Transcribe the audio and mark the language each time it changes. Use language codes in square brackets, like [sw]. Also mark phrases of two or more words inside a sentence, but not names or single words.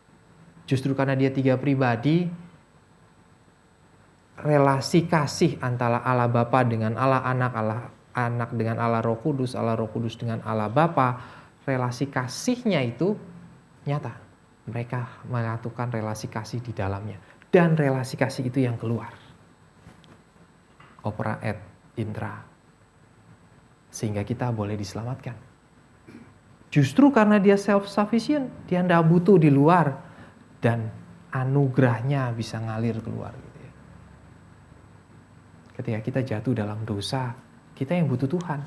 [id] Justru karena dia tiga pribadi, relasi kasih antara Allah Bapa dengan Allah Anak, Allah Anak dengan Allah Roh Kudus dengan Allah Bapa, relasi kasihnya itu nyata. Mereka menyatukan relasi kasih di dalamnya. Dan relasi kasih itu yang keluar. [la] Opera et intra. [id] Sehingga kita boleh diselamatkan. Justru karena dia self-sufficient, dia tidak butuh di luar. Dan anugerahnya bisa ngalir keluar. Gitu ya. Ketika kita jatuh dalam dosa, kita yang butuh Tuhan.